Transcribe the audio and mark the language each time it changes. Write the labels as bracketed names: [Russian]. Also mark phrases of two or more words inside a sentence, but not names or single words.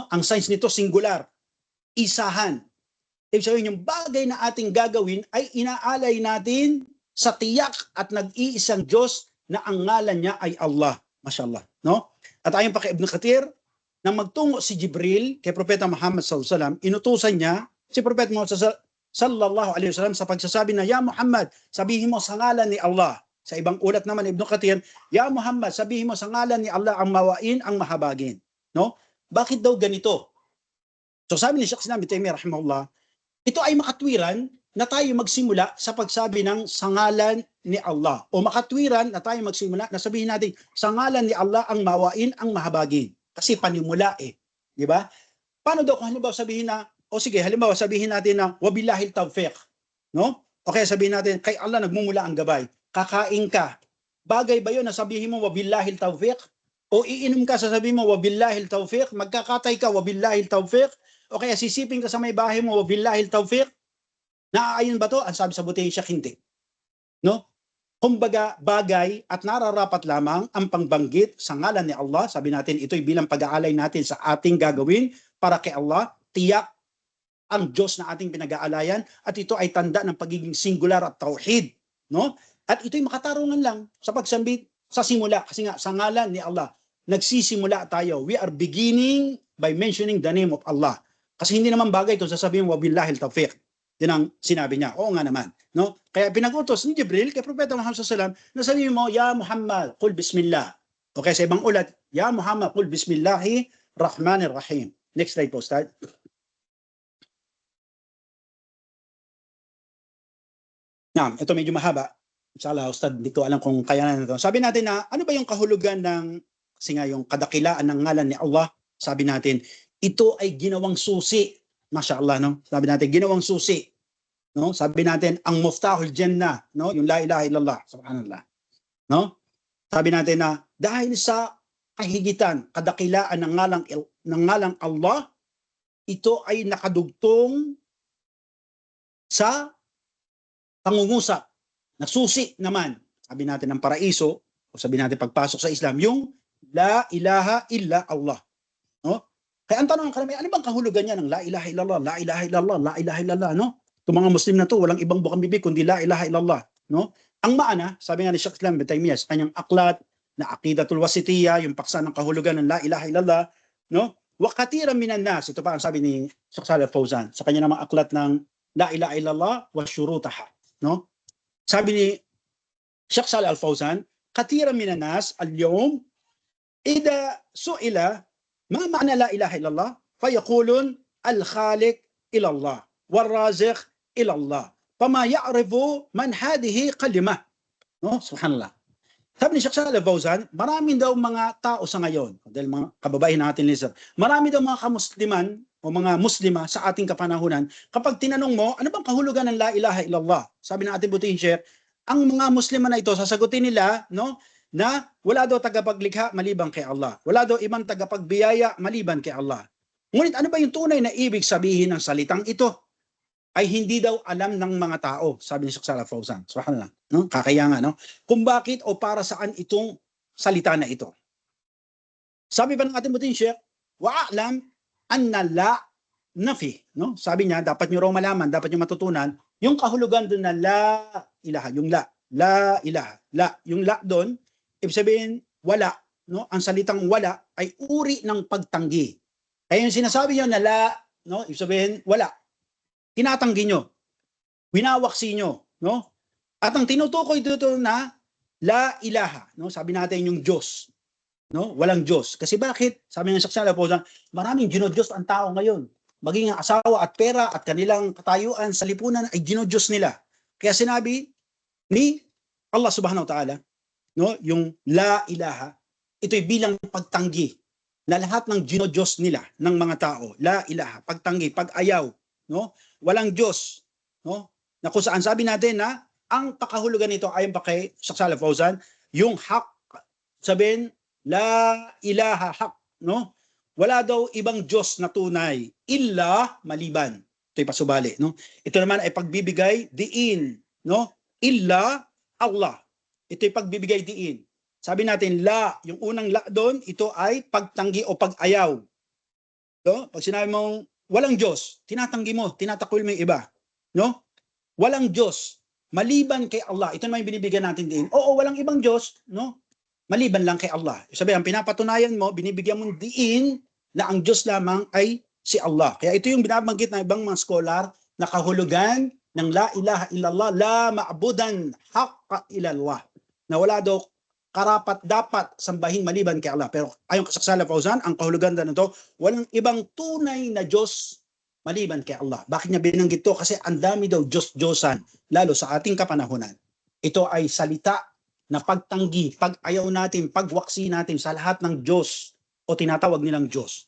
[Filipino] Ang signs nito singular, isahan. Ibig sabihin, yung bagay na ating gagawin ay inaalay natin sa tiyak at nag-iisang Diyos na ang ngalan niya ay Allah. Mashallah. No? At ayon pa kay Ibn Kathir, nang magtungo si Jibril kay Propeta Muhammad [Arabic] صلى الله عليه وسلم, [Filipino] inutusan niya si Propeta Muhammad [Arabic] صلى الله عليه وسلم [Filipino] sa pagsasabi na, [Arabic] يا محمد, [Filipino] sabihin mo sa ngalan ni Allah. Sa ibang ulat naman Ibn Kathir, [Arabic] يا محمد, [Filipino] sabihin mo sa ngalan ni Allah ang mawain, ang mahabagin. No? Bakit daw ganito? So sabi ni Sheikh Islam Taymiyah rahimahullah, ito ay makatwiran na tayo magsimula sa pagsabi ng sa ngalan ni Allah. O makatwiran na tayo magsimula na sabihin natin sa ngalan ni Allah ang mawain, ang mahabagin. Kasi panimula di ba? Paano daw kung halimbawa sabihin na, o sige, halimbawa sabihin natin na [Arabic] وبالله التوفيق, [Filipino] no? O kaya sabihin natin kay Allah nagmumula ang gabay. Kakain ka. Bagay ba 'yon na sabihin mo [Arabic] وبالله التوفيق? [Filipino] O iinom ka sasabihin mo [Arabic] وبالله التوفيق, [Filipino] magkakatay ka [Arabic] وبالله التوفيق, [Filipino] o kaya sisiping ka sa may bahay mo [Arabic] وبالله التوفيق? [Filipino] Naaayon ba 'to? Ang sabi sa butihin siya, hindi. No? Kumbaga, bagay at nararapat lamang ang pangbanggit sa ngalan ni Allah. Sabi natin, ito'y bilang pag-aalay natin sa ating gagawin para kay Allah. Tiyak ang Diyos na ating pinag-aalayan at ito ay tanda ng pagiging singular at tauhid. No? At ito'y makatarungan lang sa pagsambit sa simula. Kasi nga, sa ngalan ni Allah, nagsisimula tayo. [English] We are beginning by mentioning the name of Allah. [Filipino] Kasi hindi naman bagay ito sasabihin, [Arabic] وبالله التوفيق. [Filipino] Yan ang sinabi niya. Oo nga naman. No? Kaya pinag-utos ni Jibril kay Propeta Muhammad [Arabic] صلى الله عليه وسلم [Filipino] na sabihin mo, [Arabic] يا محمد، قل بسم الله. [Filipino] Okay, sa ibang ulat, [Arabic] يا محمد، قل بسم الله الرحمن الرحيم. [English] Next slide [Filipino] po, start. Ito medyo mahaba. Inshallah, Ustad, hindi ko alam kung kaya na ito. Sabi natin na, ano ba yung kahulugan ng, kasi nga yung kadakilaan ng ngalan ni Allah, sabi natin, ito ay ginawang susi. Mashallah, no? Sabi natin, ginawang susi. No? Sabi natin, ang [Arabic] مفتاح الجنة, [Filipino] no? [Arabic] Yung لا إله إلا الله، سبحان الله. [Filipino] No? Sabi natin na, dahil sa kahigitan, kadakilaan ng ngalang Allah, ito ay nakadugtong sa pangungusap. Nasusi naman, sabi natin ng paraiso, o sabi natin pagpasok sa Islam, yung [Arabic] لا إله إلا الله. [Filipino] No? Kaya ang tanong ng karamihan, ano bang kahulugan niya ng [Arabic] لا إله إلا الله، لا إله إلا الله، لا إله إلا الله, [Filipino] no? Itong mga Muslim na to, walang ibang bukang bibig kundi [Arabic] لا إله إلا الله, [Filipino] no? Ang maana, sabi nga ni Sheikh Islam Taymiyah sa kanyang aklat na Aqidatul Wasitiyya, yung paksa ng kahulugan ng [Arabic] لا إله إلا الله, [Filipino] no? [Arabic] وكثيراً من الناس, [Filipino] ito pa ang sabi ni Sheikh Salih Al-Fawzan sa kanya namang aklat ng [Arabic] لا إله إلا الله وشروطها, [Filipino] no? Sabi ni [Arabic] Sheikh Salih Al-Fawzan, كثيراً من الناس اليوم إذا سئل ما معنى لا إله إلا الله؟ فيقولون الخالق إلى الله والرازق إلى الله فما يعرف من هذه كلمة. [Filipino] No? Subhanallah. Sabi ni Sheikh Salih Al-Fawzan, marami daw mga tao sa ngayon, dahil mga kababayan natin listener, marami daw mga kamusliman o mga muslima sa ating kapanahunan, kapag tinanong mo, ano bang kahulugan ng [Arabic] لا إله إلا الله? [Filipino] Sabi ng ating butihin Sheikh, ang mga muslima na ito, sasagutin nila, no? Na wala daw tagapaglikha maliban kay Allah. Wala daw ibang tagapagbiyaya maliban kay Allah. Ngunit ano ba yung tunay na ibig sabihin ng salitang ito? Ay hindi daw alam ng mga tao, sabi ni Sheikh Salih Al-Fawzan. Subhanallah, no? Kakaya nga, no? Kung bakit o para saan itong salita na ito. Sabi pa ng ating buting Sheikh, [Arabic] واعلم أن لا نافي, [Filipino] no? Sabi niya, dapat niyo raw malaman, dapat niyo matutunan yung kahulugan doon na [Arabic] لا إله, [Filipino] yung [Arabic] لا إله, [Filipino] la, yung la doon, ibig sabihin, wala. No? Ang salitang wala ay uri ng pagtanggi. Kaya yung sinasabi nyo na la, no? Ibig sabihin, wala. Tinatanggi nyo. Winawaksi nyo. No? At ang tinutukoy dito na [Arabic] لا إله. [Filipino] No? Sabi natin yung Diyos. No? Walang Diyos. Kasi bakit? Sabi ng Sheikh Salih Al-Fawzan, maraming ginodiyos ang tao ngayon. Maging ang asawa at pera at kanilang katayuan sa lipunan ay ginodiyos nila. Kaya sinabi ni Allah [Arabic] سبحانه وتعالى, [Filipino] no, yung la ilaha, ito'y bilang pagtanggi, na lahat ng ginodiyos nila ng mga tao, [Arabic] لا إله, [Filipino] pagtanggi, pag-ayaw, no? Walang Diyos, no? Na kung saan sabi natin na ang pakahulugan nito ayon pa kay Sheikh Shalih Fawzan, yung hak, sabihin [Arabic] لا إله حق, [Filipino] no? Wala daw ibang Diyos na tunay illa maliban. Ito'y pasubali, no? Ito naman ay pagbibigay diin, no? [Arabic] إلا الله. [Filipino] Ito'y pagbibigay diin. Sabi natin la, yung unang la doon, ito ay pagtanggi o pag-ayaw. No? Pag sinabi mong walang Diyos, tinatanggi mo, tinatakwil mo yung iba, no? Walang Diyos maliban kay Allah. Ito naman yung binibigyan natin diin. Oo, walang ibang Diyos, no? Maliban lang kay Allah. Sabi, ang pinapatunayan mo, binibigyan mo diin na ang Diyos lamang ay si Allah. Kaya ito yung binabanggit ng ibang mga scholar na kahulugan ng [Arabic] لا إله إلا الله، لا معبود حقاً إلا الله. [Filipino] Na wala daw karapat dapat sambahin maliban kay Allah. Pero ayon kay Sheikh Shalih Fawzan, ang kahulugan na ito, walang ibang tunay na Diyos maliban kay Allah. Bakit niya binanggit ito? Kasi ang dami daw Diyos-Diyosan, lalo sa ating kapanahunan. Ito ay salita na pagtanggi, pag-ayaw natin, pagwaksi natin sa lahat ng Diyos o tinatawag nilang Diyos.